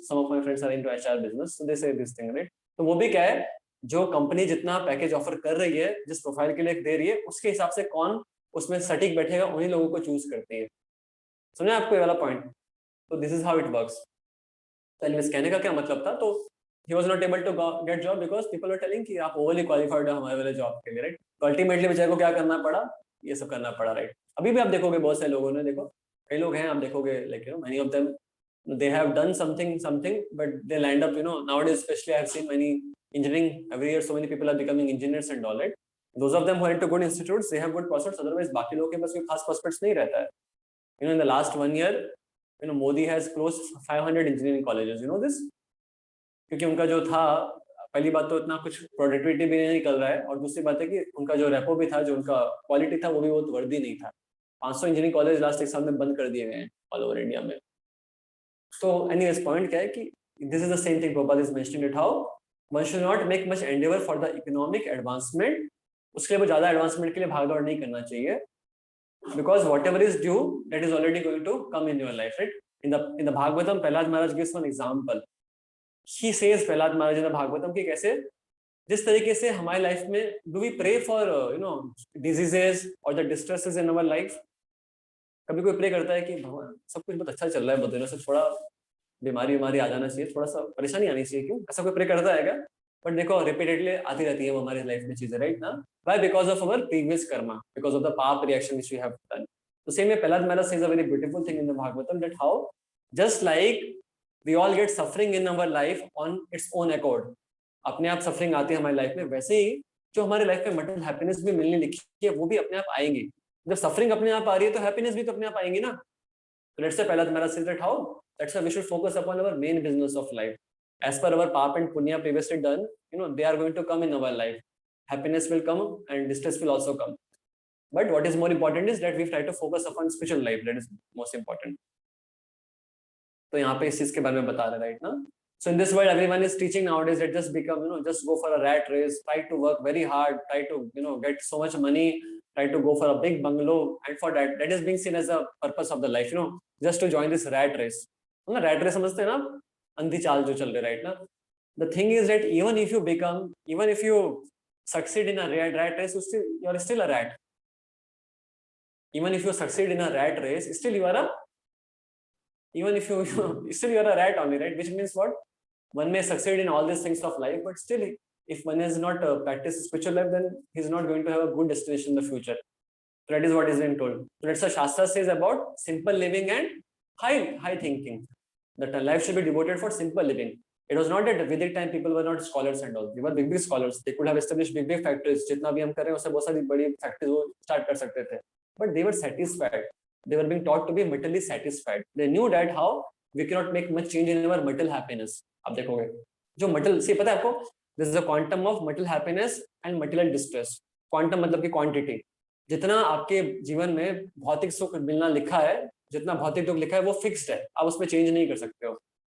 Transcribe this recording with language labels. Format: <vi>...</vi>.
<en>some of my friends are into HR business, so they say this thing,</en> <hi>right. तो वो भी क्या है, जो कंपनी जितना पैकेज ऑफर कर रही है, जिस प्रोफाइल के लिए दे रही है, उसके हिसाब से कौन उसमें सटीक बैठेगा उन्हीं लोगों को चूज करती है. समझे आपको ये वाला पॉइंट? तो</hi> <en>This is how it works.</en> <hi>तो एनीवेज कहने का क्या मतलब था, तो</hi> <en>he was not able to get job because people were telling</en> <hi>कि आप overly qualified हो हमारे वाले जॉब के लिए, राइट. तो अल्टीमेटली बेचारे को क्या करना पड़ा, ये सब करना पड़ा, राइट. अभी भी आप देखोगे</hi> <en>बहुत सारे लोगों ने, देखो कई लोग हैं आप देखोगे, like many of them they have done something but they land up nowadays especially I have seen many engineering every year, so many people are becoming engineers and all, right. Those of them who are into good institutes, they have good prospects, otherwise</en> <hi>बाकी लोगों के पास कोई खास prospects नहीं रहता है.</hi> <en>In the last 1 year Modi has closed 500 engineering colleges, this.</en> <hi>क्योंकि उनका जो था, पहली बात तो इतना कुछ प्रोडक्टिविटी भी नहीं निकल रहा है, और दूसरी बात है कि उनका जो रेपो भी था, जो उनका क्वालिटी था, वो भी बहुत वर्दी नहीं था. 500 इंजीनियरिंग कॉलेज लास्ट एक साल में बंद कर दिए गए हैं ऑल ओवर इंडिया में. तो एनीवेज पॉइंट क्या है कि</hi> <en>This is the same thing Prabhupada is mentioning it, how one should not make much endeavor for the economic advancement.</en> <hi>उसके लिए वो ज्यादा एडवांसमेंट के लिए भागदौड़ नहीं करना चाहिए,</hi> <en>because whatever is due, that is already going to come in your life, right. In the Bhagavatam, Prahlad Maharaj gives one example. He says, Prahlad Maharaj in the Bhagavatam,</en> <hi>कि कैसे जिस तरीके से हमारी लाइफ में</hi> <en>do we pray for diseases or the distresses in our life.</en> <hi>कभी कोई pray करता है कि भगवान सब कुछ बहुत अच्छा चल रहा है, बहुत दिनों से थोड़ा बीमारी आ जाना चाहिए, थोड़ा सा परेशानी आनी चाहिए, क्यों ऐसा कोई प्रे करता है क्या? बट देखो रिपीटेडली आती रहती है हमारी लाइफ में चीजें, राइट ना.</hi> <en>Why? Because of our previous karma, because of the past reaction which we have done. तो same way Prahlad Maharaj says a very beautiful thing in the Bhagavatam, that how just like we all get suffering in our life on its own accord,</en> <hi>अपने आप suffering आती है हमारी life में, वैसे ही जो हमारे लाइफ में material happiness भी मिलने लिखी है वो भी अपने आप आएंगी. जब suffering अपने आप आ रही है तो happiness भी तो अपने आप आएंगी ना.</hi> <en>So let's say Prahlad Maharaj says that how that's why we should focus upon our main business of life. As per our paap and punya previously done, they are going to come in our life. Happiness will come and distress will also come. But what is more important is that we try to focus upon spiritual life. That is most important.</en> <hi>तो यहाँ पे इस चीज के बारे में बता रहे हैं, right ना?</hi> <en>So in this world, everyone is teaching nowadays that just become, just go for a rat race, try to work very hard, try to, get so much money, try to go for a big bungalow, and for that is being seen as the purpose of the life, just to join this rat race.</en> <hi>Rat race समझते हैं ना? अंधी चाल जो चल रही, right ना?</hi> <en>The thing is that even if you succeed in a rat race, you are still a rat. Even if you succeed in a rat race, still you are a rat only, right? Which means what? One may succeed in all these things of life, but still, if one has not practiced spiritual life, then he's not going to have a good destination in the future. So that is what is being told. So that's what Shastra says about simple living and high thinking. That life should be devoted for simple living. It was not that at Vedic time people were not scholars and all. They were big scholars. They could have established big factories.</en> <hi>जितना भी हम कर रहे हैं उससे बहुत सारी बड़ी factories वो start कर सकते थे.</hi> <en>But they were satisfied. They were being taught to be materially satisfied. They knew that how we cannot make much change in our material happiness.</en> <hi>आप देखोगे जो material से पता है आपको,</hi> <en>this is a quantum of material happiness and material distress.</en> <hi>Quantum मतलब की quantity. जितना आपके जीवन में भौतिक सुख मिलना लिखा है, जितना भौतिक दुख लिखा है वो फिक्स्ड है, आप उसमें चेंज नहीं कर सकते हो.</hi>